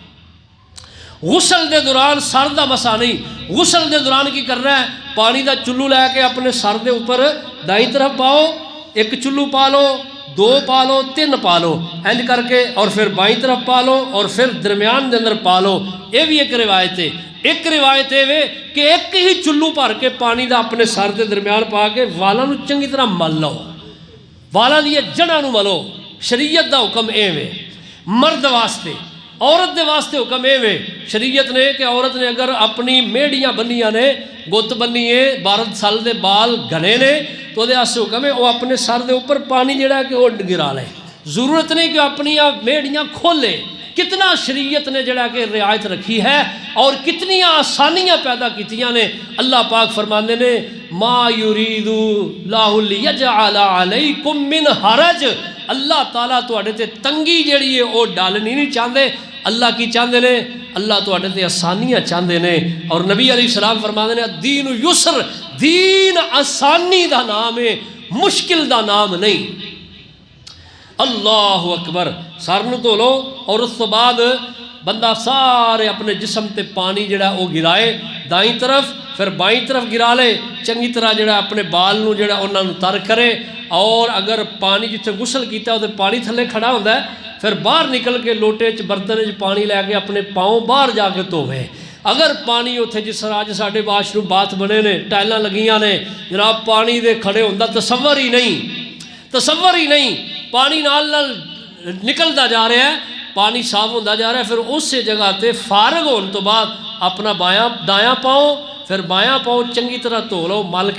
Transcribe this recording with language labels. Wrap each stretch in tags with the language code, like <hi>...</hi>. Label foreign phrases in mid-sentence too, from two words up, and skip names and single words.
<pa>غسل دے دوران سر دا مسح نہیں غسل دے دوران کی کرنا ہے پانی دا چلو لے کے اپنے سر دے اوپر دائیں طرف پاؤ 1 چلو پا لو 2 پا لو 3 پا لو اینج کر کے اور پھر بائیں طرف پا لو اور پھر درمیان دے اندر پا لو یہ بھی ایک روایت ہے ایک روایت ہے کہ ایک ہی چلو بھر کے پانی دا اپنے سر دے درمیان پا کے والاں نو چنگی طرح مل لو والاں دی جڑاں نو ملو شریعت دا حکم اے وے مرد واسطے عورت دے واسطے حکم اے وے شریعت نے کہ عورت نے اگر اپنی میڑیاں بنیاں نے گت بنی ہے 12 سال دے بال گھنے نے تو دے واسطے حکم ہے وہ اپنے سر دے اوپر پانی جڑا ہے کہ وہ گرا لے ضرورت نہیں کہ اپنی میڑیاں کھولے کتنا شریعت نے جڑا کہ رعایت رکھی ہے اور کتنی آسانیاں پیدا کیتیاں نے اللہ پاک فرماندے نے</pa> <ar>ما یرید اللہ لیجعل علیکم من حرج</ar> <pa>اللہ تعالیٰ تواڈے تے تنگی جڑی ہے وہ ڈالنی نہیں چاہتے اللہ کی چاہتے نے اللہ تواڈے تے آسانیاں چاہتے نے اور نبی علیہ السلام فرماندے نے</pa> <ar>دین یسر</ar> <pa>دین آسانی دا نام ہے مشکل دا نام نہیں</pa> <ar>اللہ اکبر</ar> <pa>سر نو دھو لو اور اس تو بعد بندہ سارے اپنے جسم تے پانی جڑا وہ گرائے دائیں طرف پھر بائیں طرف گرا لے چنگی طرح جڑا اپنے بال نو جڑا انہاں نو تر کرے اور اگر پانی جتھے غسل کیتا ہے پانی تھلے کھڑا ہوندا ہے پھر باہر نکل کے لوٹے چ برتن چ پانی لے کے اپنے پاؤں باہر جا کے دھوے اگر پانی اتھے جس طرح اج ساڈے</pa> <en>wash room</en> <pa>باتھ بنے نے ٹائلاں لگیاں نے جناب پانی دے کھڑے ہوندا تصور ہی نہیں پانی نال نکلتا جا رہا ہے، پانی صاف ہوتا جا رہا ہے، پھر اس جگہ تے فارغ ہونے تو بعد اپنا دایاں پاؤں پھر بایاں پاؤں چنگی طرح دھو لو مل کے۔</pa>